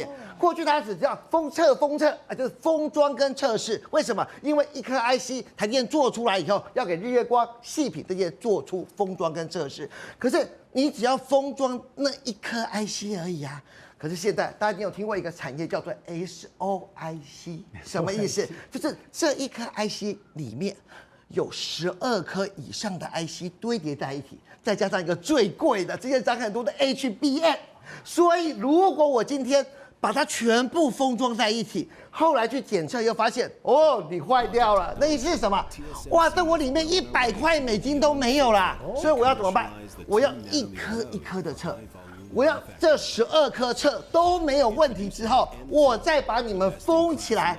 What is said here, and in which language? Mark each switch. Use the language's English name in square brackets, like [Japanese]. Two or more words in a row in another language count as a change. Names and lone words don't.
[Chinese] 過去它只叫封測啊，就是封裝跟測試。為什麼？因為一顆 IC 台積電做出來以後，要給日月光、矽品這些做出封裝跟測試。可是你只要封裝那一顆 IC 而已啊。可是現在大家已經有聽過一個產業叫做 SOIC，什麼意思？就是這一顆 IC 裡面有12顆以上的 IC 堆疊在一起，再加上一個最貴的，之前漲很多的 HBM。所以如果我今天把它全部封裝在一起，後來去檢測又發現，哦，你壞掉了，那意思是什麼？哇，這我裡面100塊美金都沒有啦，所以我要怎麼辦？我要一顆一顆的測。我要這12顆測都沒有問題之後，我再把你們封起來。